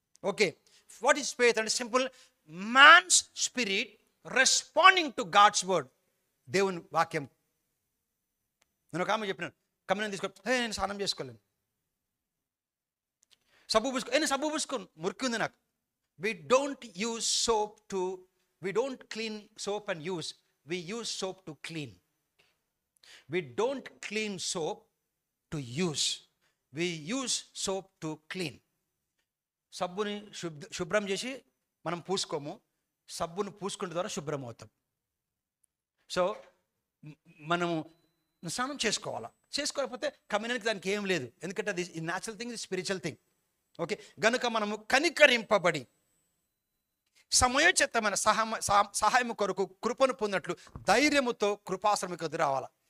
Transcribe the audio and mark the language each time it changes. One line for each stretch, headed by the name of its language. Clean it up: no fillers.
English: Okay, what is faith అంటే simple, man's spirit responding to God's word.
Telugu: దేవుని వాక్యం. నేను ఒక ఆమె చెప్పినాను, కమ్యూనిటీ తీసుకో, నేను స్నానం చేసుకోలేను, సబ్బు పూసుకోను, మురికి ఉంది నాకు.
English: We don't use soap to, we don't clean soap and use, we use soap to clean. We don't clean soap to use, we use soap to clean.
Telugu: సబ్బుని శుభ్రం చేసి మనం పూసుకోము, సబ్బును పూసుకునే ద్వారా శుభ్రం అవుతాం. సో మనము స్నానం చేసుకోకపోతే కమ్యూనిటీకి దానికి ఏం లేదు, ఎందుకంటే అది న్యాచురల్ థింగ్, ఇది స్పిరిచువల్ థింగ్. ఓకే, గనుక మనము కనికరింపబడి సమయోచితమైన సహాయం కొరకు కృపను పొందినట్లు ధైర్యముతో కృపాశ్రమకు ఎదురావాలా.